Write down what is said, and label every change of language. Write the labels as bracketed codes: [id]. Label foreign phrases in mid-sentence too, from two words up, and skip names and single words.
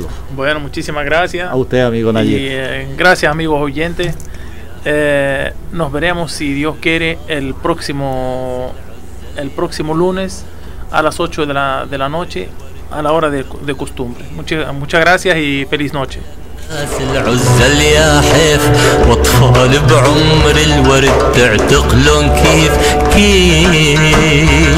[es] Bueno, muchísimas gracias. A usted, amigo Nayib. Y gracias, amigos oyentes. Nos veremos, si Dios quiere, el próximo lunes a las 8 de la noche, a la hora de costumbre. Muchas gracias y feliz noche. [ar] العزل يا حيف واطفال بعمر الورد تعتقلون كيف